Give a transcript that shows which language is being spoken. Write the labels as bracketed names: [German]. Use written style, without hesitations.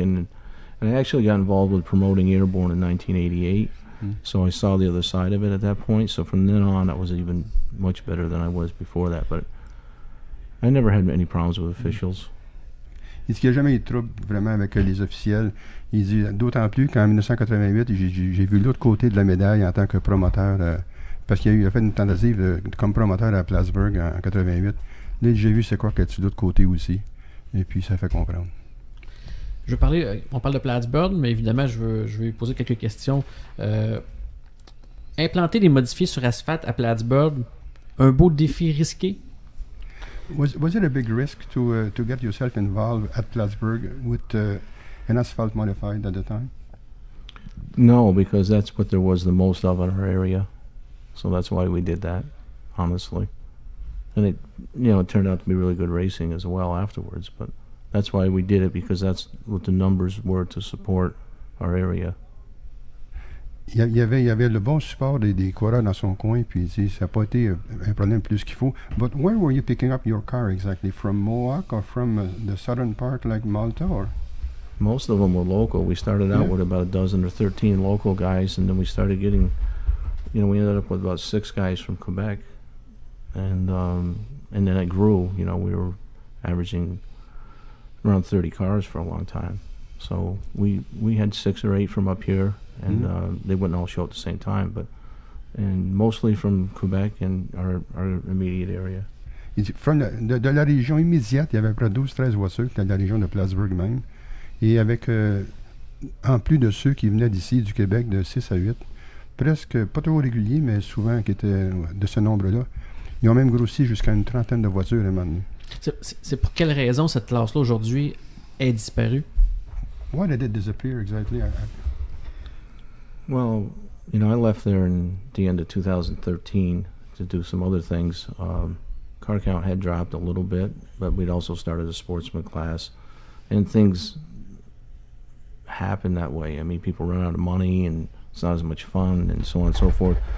[English] And I actually got involved with promoting Airborne in 1988, so I saw the other side of it at that point. So from then on, I was even much better than I was before that. But I never had any problems with officials. [French] Il dit qu'il n'y a jamais eu de trouble vraiment avec les officiels. Il dit d'autant plus qu'en 1988, j'ai vu l'autre côté de la médaille en tant que promoteur, parce qu'il a fait une tentative comme promoteur à Plattsburgh en 88. Là, j'ai vu c'est quoi qu'il y a de l'autre côté aussi. Et puis ça fait comprendre. On parle de Plattsburgh, mais évidemment, je veux lui poser quelques questions. Implanter des modifiés sur asphalte à Plattsburgh, un beau défi risqué? [English] Was it a big risk to get yourself involved at Plattsburgh with an asphalt modified at the time? No, because that's what there was the most of in our area. So that's why we did that, honestly. And it turned out to be really good racing as well afterwards, but that's why we did it, because that's what the numbers were to support our area. [French] il y avait le bon support des coureurs dans son coin, puis ça n'a pas été un problème plus qu'il faut. [English] But where were you picking up your car exactly? From Mohawk or from the southern part like Malta? Or? Most of them were local. We started out with about a dozen or 13 local guys, and then we started getting, we ended up with about 6 guys from Quebec. And then it grew. We were averaging around 30 cars for a long time. So we had 6 or 8 from up here, and they wouldn't all show up at the same time, and mostly from Quebec and our immediate area. [French] De la région immédiate, il y avait à peu près 12-13 voitures, de la région de Plattsburgh même. Et avec, en plus de ceux qui venaient d'ici, du Québec, de 6 à 8, presque, pas trop réguliers, mais souvent qui étaient de ce nombre-là, ils ont même grossi jusqu'à une trentaine de voitures à un moment donné. C'est pour quelle raison cette classe-là aujourd'hui est disparue? [English] Why did it disappear exactly? Well, I left there in the end of 2013 to do some other things. Car count had dropped a little bit, but we'd also started a sportsman class, and things happen that way. I mean, people run out of money, and it's not as much fun, and so on and so forth.